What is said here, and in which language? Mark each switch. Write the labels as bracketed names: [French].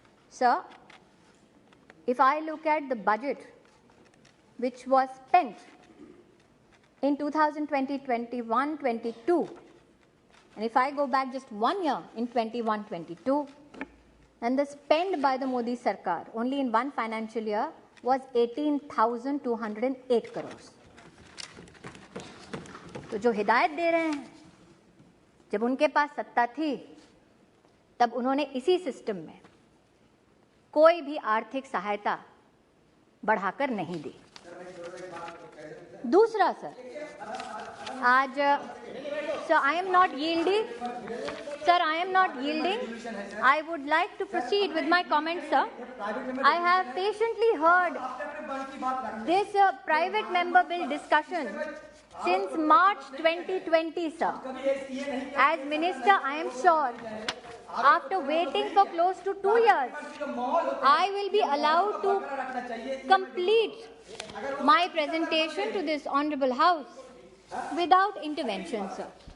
[English] Sir, if I look at the budget which was spent in 2020, 21, 22, and if I go back just 1 year in 21, 22, then the spend by the Modi Sarkar only in one financial year was 18,208 crores. [Hindi] तो जो हिदायत दे रहे हैं, जब उनके पास सत्ता थी तब उन्होंने इसी सिस्टम में कोई भी आर्थिक सहायता बढ़ाकर नहीं दी। दूसरा सर, आज sir [English] I am not yielding. Sir, I am not yielding. I would like to proceed with my comments, sir. I have patiently heard this private member bill discussion since March 2020, sir. As Minister, I am sure, after waiting for close to 2 years, I will be allowed to complete my presentation to this Honorable House without intervention, sir.